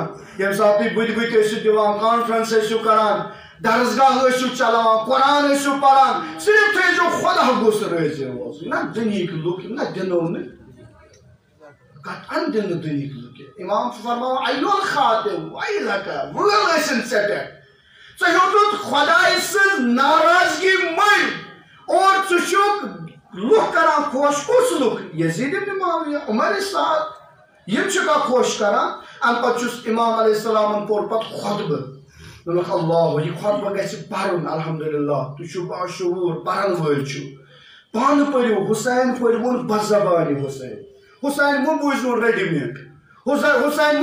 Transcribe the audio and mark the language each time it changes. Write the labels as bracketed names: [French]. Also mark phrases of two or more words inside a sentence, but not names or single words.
[Kashmiri] ییٚمہِ ساتہٕ تُہۍ بٕتھِ بٕتھِ ٲسِو دِوان کانفرنس ٲسِو کران درسگاہ ٲسِو چلاوان قرآن ٲسِو پران صرف تھٲیزیو خدا گوٚژھ رٲضی روزُن نہ دُنہِکۍ لُکھ نہ دِنو نہٕ قطعاً دِنہٕ دُنہِکۍ لُکھ امام چھُ فرماوان [Arabic] ایھا الخاطب ویلک [Kashmiri] وٲل ٲسِن ژےٚ پٮ۪ٹھ ژےٚ ہیوٚتُتھ خداے سٕنٛز ناراضگی مٔلۍ اور ژٕ چھُکھ لوگ کران خوش کس لوگ یزید ابن معاویہ عمر سعد یم چھ کا خوش کران ام پتہ چھس امام علیہ السلام پور پتہ خطبہ دوٚپُکھ اللہ یہ خطبہ گژھِ پرُن الحمدللہ تُہۍ چھِو باشعوٗر پرن وٲلۍ چھِو پانہٕ پٔرِو حُسین پٔرۍوُن بزبانہِ حُسین مہ بوٗزۍوُن [English] ready made [Kashmiri] حُسین